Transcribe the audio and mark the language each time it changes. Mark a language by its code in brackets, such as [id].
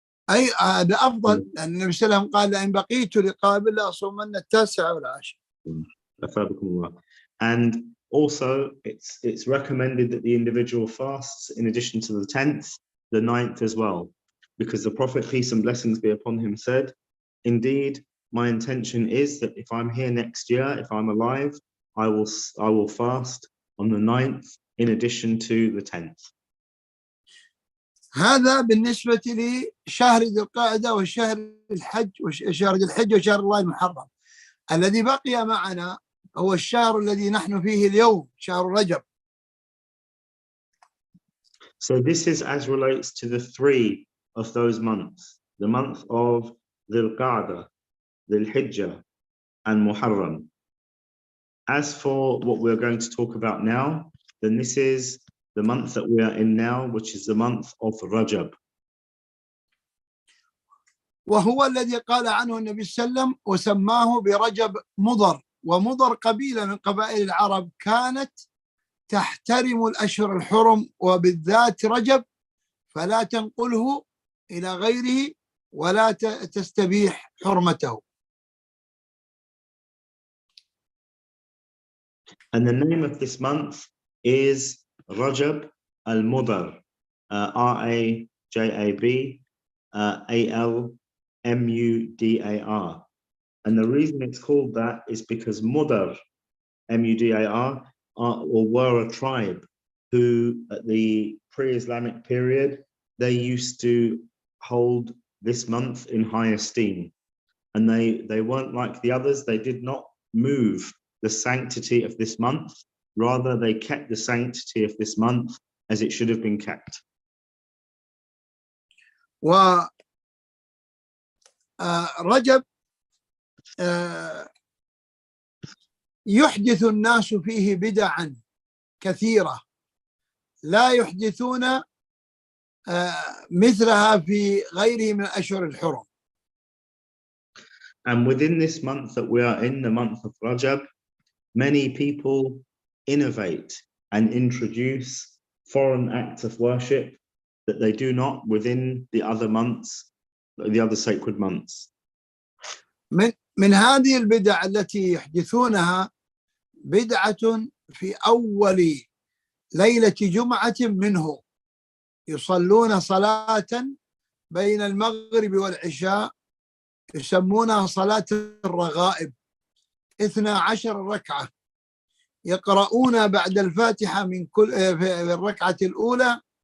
[ar] أي هذا أفضل، لأن النبي صلى الله عليه وسلم قال: لئن بقيت لقابل لأصومن التاسع والعاشر. أثابكم الله. [en] And also it's recommended that the individual fasts in addition to the 10th, the 9th as well, because the Prophet, peace and blessings be upon him, said, indeed my intention is that if I'm here next year, if I'm alive, I will fast on the 9th in addition to the 10th. [ar] هذا بالنسبة لشهر ذي القعدة وشهر الحج وشهر الحج وشهر الله المحرم. الذي بقي معنا هو الشهر الذي نحن فيه اليوم، شهر رجب. [en] So this is as relates to the three of those months, the month of Dhul Qa'dah, Dhul Hijjah, and Muharram. As for what we're going to talk about now, then this is the month that we are in now, which is the month of Rajab. [ar] وهو الذي قال عنه النبي صلى الله عليه وسلم وسماه برجب مضر، ومضر قبيلة من قبائل العرب كانت تحترم الأشهر الحرم وبالذات رجب، فلا تنقله إلى غيره ولا تستبيح حرمته. [en] And the name of this month is Rajab al-Mudar, R-A-J-A-B A-L-M-U-D-A-R. And the reason it's called that is because Mudar, M-U-D-A-R, were a tribe who at the pre-Islamic period, they used to hold this month in high esteem. And they weren't like the others. They did not move the sanctity of this month. Rather, they kept the sanctity of this month as it should have been kept. [ar] رجب يحدث الناس فيه بدعا كثيرة لا يحدثون مثلها في غيره من الأشهر الحرم. [en] And within this month that we are in, the month of Rajab, many people innovate and introduce foreign acts of worship that they do not within the other months, the other sacred months. [ar] من هذه البدع التي يحدثونها بدعة في أول ليلة جمعة منه، يصلون صلاة بين المغرب والعشاء يسمونها صلاة الرغائب، 12 ركعة، يقرؤون بعد الفاتحة من كل في الركعة الأولى